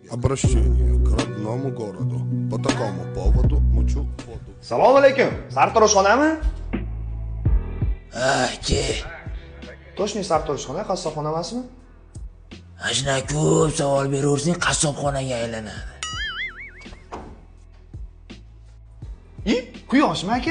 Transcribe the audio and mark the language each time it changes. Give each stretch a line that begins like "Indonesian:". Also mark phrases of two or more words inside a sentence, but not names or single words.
Russian: Обращение к родному городу. По такому поводу мучу воду.
Uzbek: Assalomu alaykum. Sartaroshxonami? Ke. Toshni sartaroshxona, qassobxona emasmi? Ashna ko'p savol beraversing, qassobxonaga aylanadi. Quyoshmi aka?